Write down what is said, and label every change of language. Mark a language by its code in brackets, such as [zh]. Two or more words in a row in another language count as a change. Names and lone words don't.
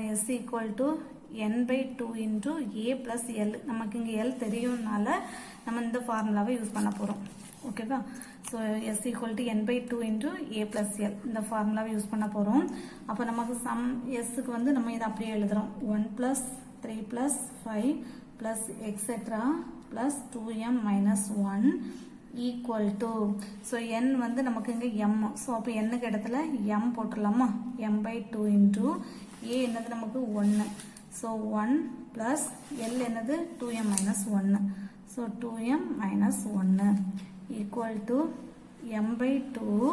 [en] s = n/2 × a + l. [ta] நமக்கு இங்கே l தெரியும்னால நம்ம இந்த [en] formula use [ta] பண்ண போகிறோம். ஓகேவா? ஸோ [en] s = n/2 × a + l [ta] இந்த [en] formula use [ta] பண்ண போகிறோம். அப்போ நமக்கு [en] sum s [ta] வந்து நம்ம இதை அப்படியே எழுதுகிறோம். [en] 1 + 3 + 5 plus etc plus 2m minus 1 equal to, so n [ta] வந்து நமக்கு இங்க [en] m. [ta] so அப்போ n க்கு இடத்துல m போட்டுடலாமா? [en] m/2 into a [ta] என்னது நமக்கு 1. [en] so 1 plus l என்னது 2m minus 1. so 2m minus 1 equal to m/2.